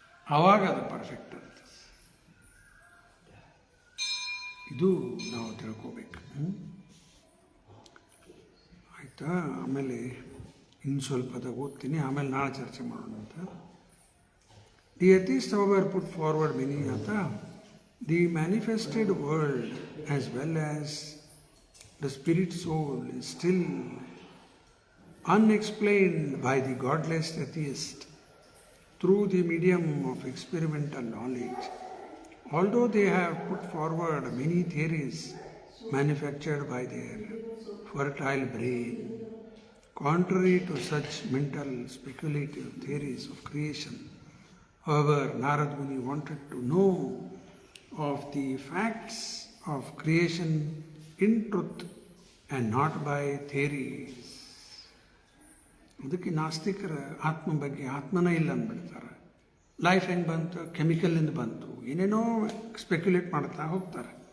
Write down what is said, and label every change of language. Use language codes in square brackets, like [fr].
[kn] ಆವಾಗ ಅದು ಪರ್ಫೆಕ್ಟ್ ಅಂತ. ಇದು ನಾವು ತಿಳ್ಕೋಬೇಕು. ಆಯಿತಾ? ಆಮೇಲೆ ಇನ್ನು ಸ್ವಲ್ಪದ ಓದ್ತೀನಿ, ಆಮೇಲೆ ನಾಳೆ ಚರ್ಚೆ ಮಾಡೋಣ ಅಂತ. [en] The atheist however put forward many ಅಂತ the manifested world as well as the spirit soul is still unexplained by the godless atheist through the medium of experimental knowledge. Although they have put forward many theories manufactured by their fertile brain, contrary to such mental speculative theories of creation, however, Narad Muni wanted to know of the facts of creation in truth and not by theories. [kn] ಅದಕ್ಕೆ ನಾಸ್ತಿಕರ ಆತ್ಮ ಬಗ್ಗೆ ಆತ್ಮನೇ ಇಲ್ಲ ಅಂದ್ಬಿಡ್ತಾರೆ. Life ಹೆಂಗೆ ಬಂತು? ಕೆಮಿಕಲಿಂದ ಬಂತು, ಏನೇನೋ speculate ಮಾಡ್ತಾ ಹೋಗ್ತಾರೆ.